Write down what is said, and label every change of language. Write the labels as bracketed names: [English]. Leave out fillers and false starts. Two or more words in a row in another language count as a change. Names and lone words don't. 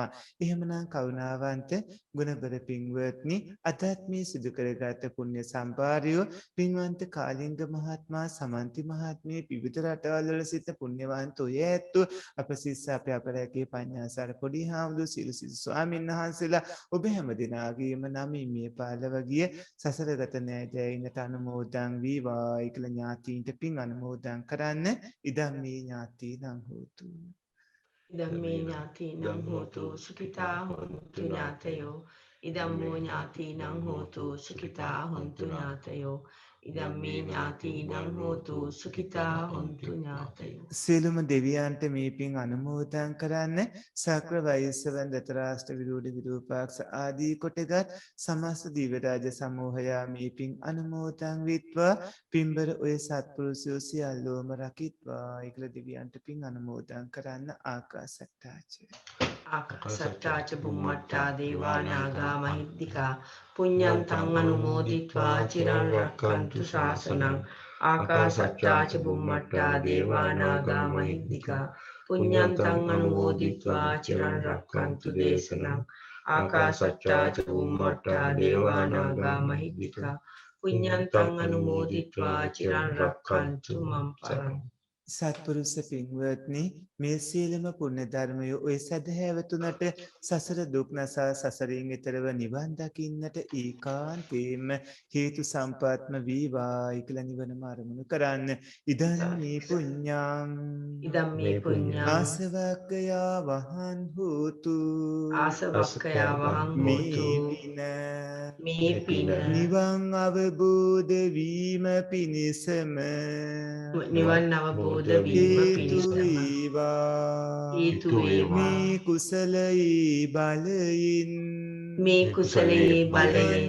[Sinhala] එහෙමනම් කරුණාවන්ත ගුණබර පින්වත්නි, අදත් මේ සිදු කරගත් පුණ්‍ය සම්පාරයෝ පින්වන්ත කාලිංග මහත්මයා සමන්ති මහත්මිය විවිධ රටවල් වල සිට පුණ්‍යවන්ත ඔය ඇත්තෝ අප සිස්ස අපේ අපරැකේ පඤ්ඤාසාර පොඩි හාමුදුරු සියලු ස්වාමීන් වහන්සේලා ඔබ හැම දිනාගේම නමින් මේ පාලව ගිය සසරගත නෑදෑයින්ට අනුමෝදන් වේවා කියලා ඥාතීන්ට පින් අනුමෝදන් කරන්න. [Pali] ඉදම් මේ ඥාතීනං හෝතු. ඉදම්මේ ඥාතීනං හෝතු සුඛිතා හොන්තු ඥාතයෝ. ඉදම්මෝ ඥාතීනං හෝතු සුඛිතා හොන්තු ඥාතයෝ. ඉදම්මේ ඥාතීනං හෝතු සුඛිතා හොන්තු ඥාතයෝ. [Sinhala] සියලුම දෙවියන්ට මේ පින් අනුමෝදන් කරන්න. සක්‍ර වෛශ්‍රවන් දතරාෂ්ට විරෝධ විරූපාක්ෂ ආදී කොටගත් සමස්ත දිව්‍ය රාජ සමූහයා මේ පින් අනුමෝදන් වෙත්වා. පින්බර ඔය සත්පුරුෂයෝ සියල්ලෝම රකිත්වා. ඒකල දෙවියන්ට පින් අනුමෝදන් කරන්න. [Pali] ආකාසට්ටාච ආකාසට්ටාච බුම්මට්ටා දේවා නාග මහිද්దికා පුඤ්ඤන්තං අනුමෝදිත්වා චිරං රක්ඛන්තු ශාසනං. ආකාසට්ටාච බුම්මට්ටා දේවා නාග මහිද්దికා පුඤ්ඤන්තං අනුමෝදිත්වා චිරං රක්ඛන්තු දේශනං. ආකාසට්ටාච බුම්මට්ටා දේවා නාග මහිද්దికා පුඤ්ඤන්තං අනුමෝදිත්වා චිරං රක්ඛන්තු මම් පරං. [Sinhala] සත්පුරුෂ පින්වත්නි, මේ සීලම පුණ්‍ය ධර්මය ඔය සදහැවතුනට සසර දුක් නසා සසරින් එතරව නිවන් දකින්නට ඒකාන්තයෙන්ම හේතු සම්පත්ම වේවා කියලා නිවනම අරමුණු කරන්න. [Pali] ඉදම්මේ පුඤ්ඤං ආසවක්ඛයා වහං හෝතු. ආසවක්ඛයා වහං හෝතු. [Sinhala] මේ පින නිවන් අවබෝධ වීම පිණිසම නිවන් අවබෝධ හේතු වේවා. මේ කුසලයේ බලයෙන් මේ කුසලයේ බලයෙන්